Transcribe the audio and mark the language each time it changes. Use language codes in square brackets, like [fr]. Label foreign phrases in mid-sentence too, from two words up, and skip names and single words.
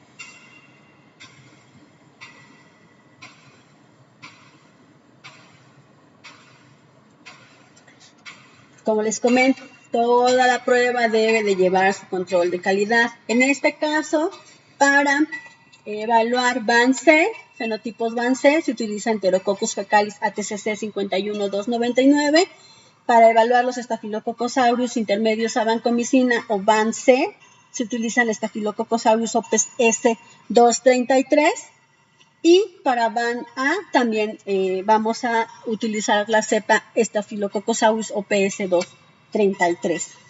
[es] Como les comento, toda la prueba debe de llevar su control de calidad. En este caso, para evaluar BAN-C, fenotipos BAN-C, se utiliza Enterococcus fecalis ATCC 51299. Para evaluar los Staphylococcus aureus intermedios a vancomicina o BAN-C, se utiliza el Staphylococcus aureus OPS S233. Y para BAN-A también vamos a utilizar la cepa Staphylococcus aureus OPS 233.